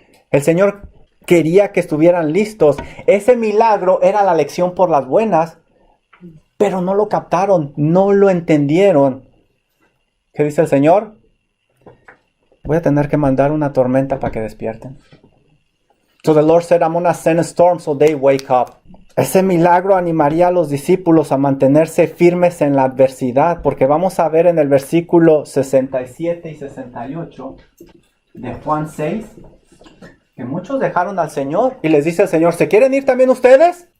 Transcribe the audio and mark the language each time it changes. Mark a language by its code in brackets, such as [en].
[es] El Señor quería que estuvieran listos. Ese milagro era la lección por las buenas, pero no lo captaron, no lo entendieron. ¿Qué dice el Señor? Voy a tener que mandar una tormenta para que despierten. [en] So the Lord said, I'm going to send a storm so they wake up. [es] Ese milagro animaría a los discípulos a mantenerse firmes en la adversidad, porque vamos a ver en el versículo 67 y 68 de Juan 6, que muchos dejaron al Señor y les dice el Señor, ¿se quieren ir también ustedes?